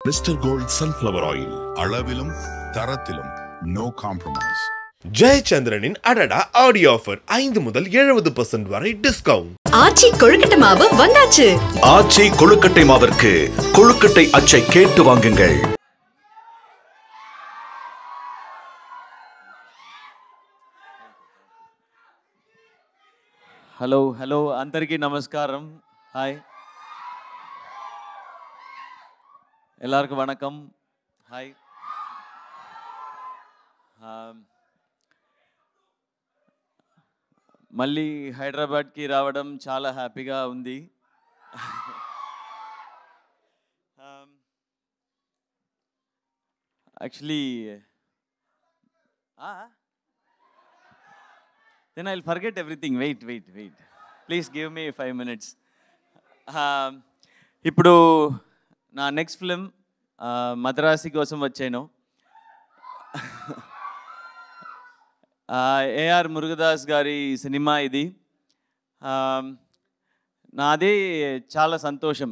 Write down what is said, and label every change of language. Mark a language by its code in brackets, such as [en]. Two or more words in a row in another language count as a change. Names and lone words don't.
[ta] మిస్టర్ గోల్డ్ సన్ఫ్లవర్ ఆయిల్ அளவிலும் தரத்திலும் [en] no compromise. [ta] ஜெயச்சந்திரனின் அடடா ஆடி ஆஃபர் 5 முதல் 70% வரை டிஸ்கவுண்ட். ஆச்சி கொழுக்கட்டை மாவு வந்தாச்சு. ஆச்சி கொழுக்கட்டை மாவிற்கு கொழுக்கட்டை அச்சை கேட்டு வாங்குங்கள். [te] హలో అందరికీ నమస్కారం. హాయ్, [ta] எல்லாருக்கும் வணக்கம். [te] హాయ్, మళ్ళీ హైదరాబాద్కి రావడం చాలా హ్యాపీగా ఉంది. [en] యాక్చువల్లీ then I'll forget everything. Wait. Please give me 5 minutes. [te] ఇప్పుడు నా [en] next film [te] మద్రాసి కోసం వచ్చాను. ఏఆర్ మురుగదాస్ గారి సినిమా ఇది. నాదే చాలా సంతోషం.